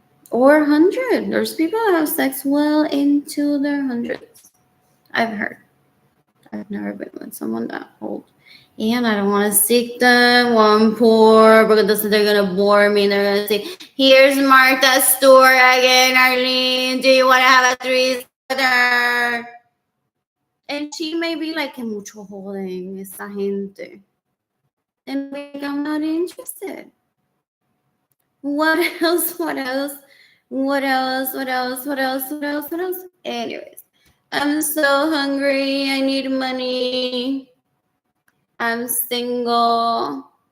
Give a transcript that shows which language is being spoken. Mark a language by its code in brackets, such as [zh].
[en] Or 100. There's people that have sex well into their hundreds. I've heard. I've never been with someone that old. And I don't want to seek them while I'm poor because they're going to bore me. They're going to say, here's Martha Stewart again, Arlene. Do you want to have a threesome with her? And she may be like, [es] que mucho joden esa gente. [en] And like, I'm not interested. What else? What else? What else? What else? What else? What else? What else? Anyways, I'm so hungry. I need money. I'm single.